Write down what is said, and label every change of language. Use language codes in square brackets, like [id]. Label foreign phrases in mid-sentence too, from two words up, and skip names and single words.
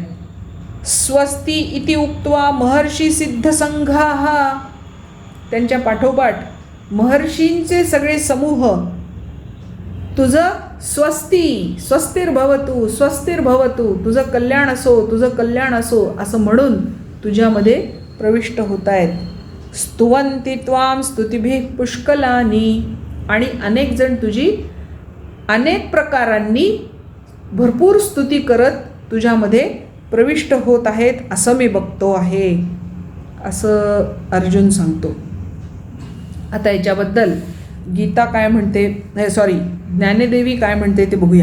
[sa] स्वस्ति इति उक्त्वा महर्षी सिद्धसंघाः, [mr] त्यांच्या पाठोपाठ महर्षींचे सगळे समूह तुझं स्वस्ती, [sa] स्वस्तिर्भवतु, स्वस्तिर्भवतु, [mr] तुझं कल्याण असो, तुझं कल्याण असो असं म्हणून तुझ्यामध्ये प्रविष्ट होत आहेत. [sa] स्तुवन्ति त्वां स्तुतिभिः पुष्कलानि, [mr] आणि अनेक जण तुझी अनेक प्रकारांनी भरपूर स्तुती करत तुझ्यामध्ये प्रविष्ट होत आहेत असं मी बघतो आहे, असं अर्जुन सांगतो. आता याच्याबद्दल गीता काय म्हणते, सॉरी, ज्ञानदेवी काय म्हणते ते बघूया.